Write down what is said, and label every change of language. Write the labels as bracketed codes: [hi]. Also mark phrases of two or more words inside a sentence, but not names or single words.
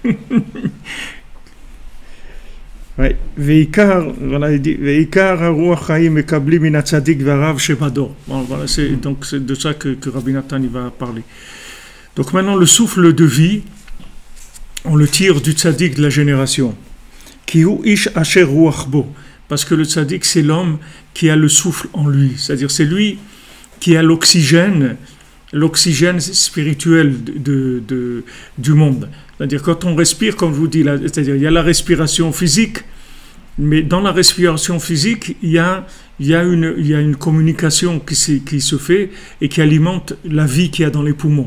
[he] Ouais. Veikar, [fr] voilà, il dit [he] Veikar רוח חיים מקבלים מן הצדיק והרב שבדור. [fr] Voilà, c'est de ça que Rabbi Nathan il va parler. Donc maintenant, le souffle de vie, on le tire du tzaddik de la génération. [he] כי הוא איש אשר רוח בו. [fr] Parce que le tzaddik, c'est l'homme qui a le souffle en lui. C'est-à-dire, c'est lui qui a l'oxygène spirituel du monde. C'est-à-dire, quand on respire, comme je vous dis, c'est-à-dire, il y a la respiration physique, mais dans la respiration physique, il y a une communication qui se fait et qui alimente la vie qu'il y a dans les poumons.